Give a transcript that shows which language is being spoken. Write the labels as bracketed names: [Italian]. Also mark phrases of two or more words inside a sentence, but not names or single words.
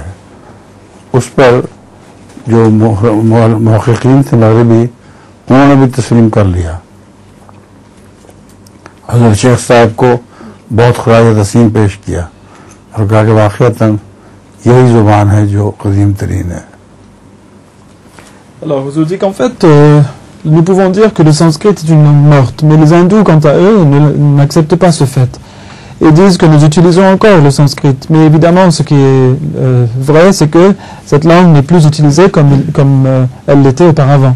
[Urdu] اس پر جو محققین تھے مغربی، انہوں نے بھی تسلیم کر لیا. حضرت شیخ صاحب کو بہت خراج تسلیم پیش کیا اور کہا کہ واقعتاً یہی زبان ہے جو قدیم ترین ہے. [French] Alors, je vous dis qu'en fait, nous pouvons dire que le sanskrit est une langue morte, mais les hindous, quant à eux, n'acceptent pas ce fait et disent que nous utilisons encore le sanskrit. Mais évidemment, ce qui est vrai, c'est que cette langue n'est plus utilisée comme elle l'était auparavant.